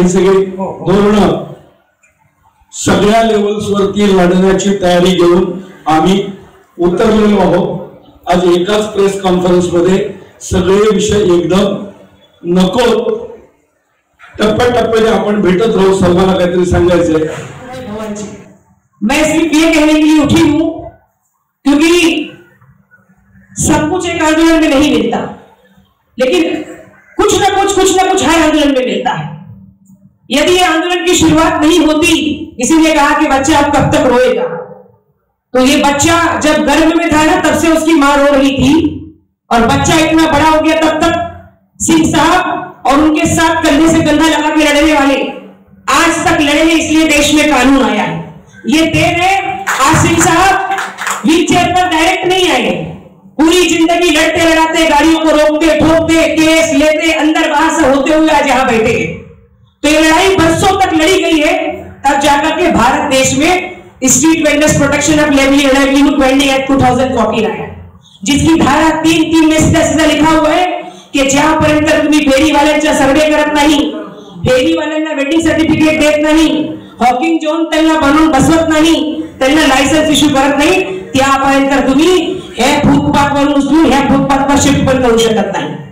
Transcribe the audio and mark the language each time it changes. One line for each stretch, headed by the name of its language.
Marathi: हे सगळे धोरण सगळ्या लेवल्सवरती लढण्याची तयारी घेऊन आम्ही उतरलेलो आहोत. आज एकाच प्रेस कॉन्फरन्स मध्ये सगळे विषय एकदम नको, टप्प्याटप्प्याने आपण भेटत राहू. सर्वांना काहीतरी सांगायचंय.
Hindi: मैं सिर्फ ये कहने के लिए उठी हूं क्योंकि सब कुछ एक आंदोलन में नहीं मिलता, लेकिन कुछ ना कुछ हर आंदोलन में मिलता है. यदि ये आंदोलन की शुरुआत नहीं होती, इसीलिए कहा कि बच्चा अब कब तक रोएगा, तो ये बच्चा जब गर्भ में था ना तब से उसकी मां रो रही थी, और बच्चा इतना बड़ा हो गया तब तक सिंह साहब और उनके साथ कंधे से कंधा लगा के लड़ने वाले आज तक लड़े हैं, इसलिए देश में कानून आया है. ये देर है, आज सिंह साहब व्हील चेयर पर डायरेक्ट नहीं आए, पूरी जिंदगी लड़ते लड़ाते, गाड़ियों को रोकते ठोकते, केस लेते, अंदर बाहर से होते हुए आज यहाँ बैठे हैं. तो ये लड़ाई बरसों तक लड़ी गई है, तब जाकर के भारत देश में street vendors protection of livelihood vending act 2014 आया, जिसकी धारा 3(3) में सीधा सीधा लिखा हुआ है की
Marathi: ज्यापर्यंत तुम्ही फेरीवाल्यांचा सर्वे करत नाही, फेरीवाल्यांना वेंडिंग सर्टिफिकेट देत नाही, हॉकिंग झोन त्यांना बनवून बसवत नाही, त्यांना लायसन्स इश्यू करत नाही, त्यापर्यंत तुम्ही हे फुटपाथवरून उचलून ह्या फुटपाथवर शिफ्ट पण करू शकत नाही.